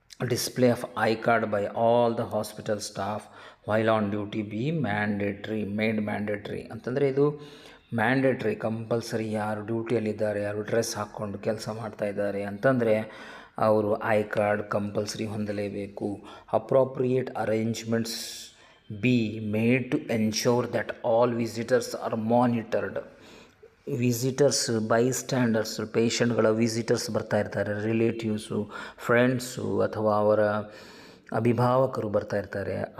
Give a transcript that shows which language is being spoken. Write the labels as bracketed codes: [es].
[en] Display of I card by all the hospital staff while on duty be made mandatory. [kn] ಅಂತಂದರೆ ಇದು mandatory, compulsory. ಯಾರು ಡ್ಯೂಟಿಯಲ್ಲಿದ್ದಾರೆ, ಯಾರು dress ಹಾಕ್ಕೊಂಡು ಕೆಲಸ ಮಾಡ್ತಾಯಿದ್ದಾರೆ ಅಂತಂದರೆ ಅವರು I card compulsory ಹೊಂದಲೇಬೇಕು. [en] Appropriate arrangements be made to ensure that all visitors are monitored. [kn] Visitors ಬೈಸ್ಟ್ಯಾಂಡರ್ಸ್, ಪೇಷಂಟ್ಗಳ visitors ಬರ್ತಾ ಇರ್ತಾರೆ, ರಿಲೇಟಿವ್ಸು, ಫ್ರೆಂಡ್ಸು ಅಥವಾ ಅವರ ಅಭಿಭಾವಕರು ಬರ್ತಾ ಇರ್ತಾರೆ.